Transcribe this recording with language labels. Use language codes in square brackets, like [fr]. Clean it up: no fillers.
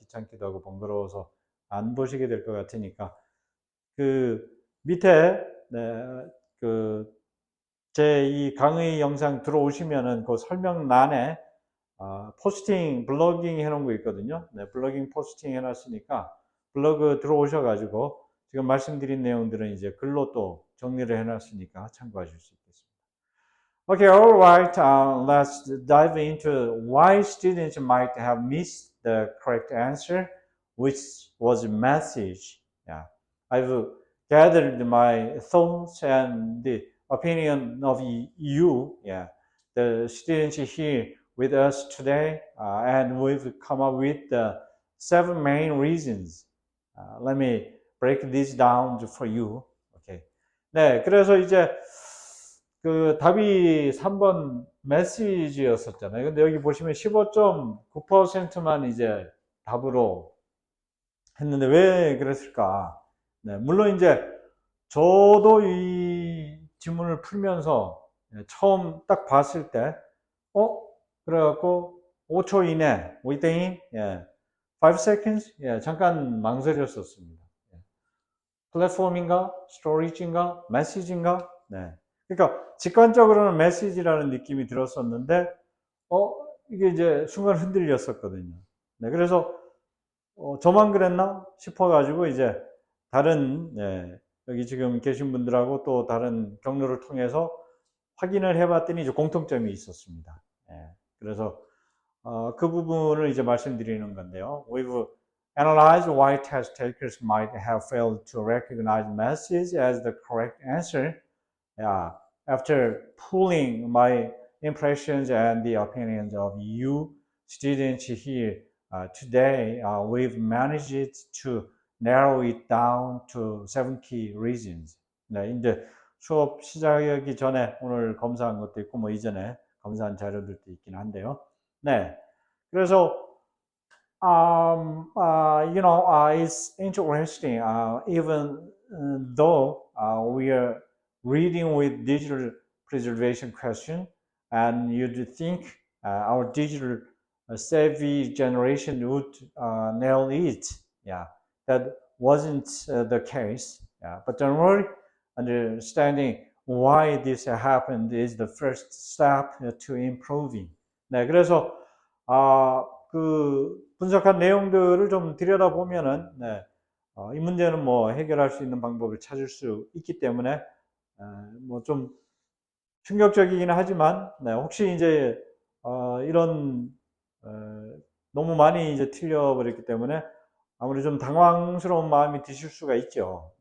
[ko] 귀찮기도 하고 번거로워서 안 보시게 될 것 같으니까 그 밑에 그 제 이 강의 영상 들어오시면은 그 설명란에 포스팅, 블로깅 해놓은 거 있거든요. 블로깅 포스팅 해놨으니까 블로그 들어오셔가지고 지금 말씀드린 내용들은 이제 글로 또 정리를 해놨으니까 참고하실 수 있겠습니다. [en] Okay, all right. Let's dive into why students might have missed the correct answer, which was a message. Yeah, I've gathered my thoughts and the opinion of you, the students here with us today, and we've come up with 7 main reasons. Let me break this down for you. Okay. [ko] 네, 그래서 이제 그 답이 3번 메시지였었잖아요. 근데 여기 보시면 15.9%만 이제 답으로 했는데 왜 그랬을까? 물론 이제 저도 이 지문을 풀면서 처음 딱 봤을 때, 그래갖고 5초 이내, [en] within 5 seconds, [ko] 잠깐 망설였었습니다. 플랫폼인가, 스토리지인가, 메시지인가, 네. 그러니까 직관적으로는 메시지라는 느낌이 들었었는데, 이게 이제 순간 흔들렸었거든요. 네. 그래서, 저만 그랬나 싶어가지고 이제 다른, 네, 여기 지금 계신 분들하고 또 다른 경로를 통해서 확인을 해봤더니 이제 공통점이 있었습니다. 예. 그래서 그 부분을 이제 말씀드리는 건데요. [en] We've analyzed why test takers might have failed to recognize message as the correct answer. Yeah, after pooling my impressions and the opinions of you students here today, we've managed to narrow it down to 7 key reasons. [ko] 네, 이제 수업 시작하기 전에 오늘 검사한 것도 있고 뭐 이전에 검사한 자료들도 있긴 한데요. 네, 그래서 [en] it's interesting. Even though we are reading with digital preservation question, and you'd think our digital savvy generation would nail it. Yeah, that wasn't the case. Yeah, but don't worry. Understanding why this happened is the first step to improving. [ko] 네, 그래서 그 분석한 내용들을 좀 들여다보면은, 네, 이 문제는 뭐 해결할 수 있는 방법을 찾을 수 있기 때문에, 뭐 좀 충격적이긴 하지만, 네, 혹시 이제, 이런, 너무 많이 이제 틀려버렸기 때문에 아무리 좀 당황스러운 마음이 드실 수가 있죠.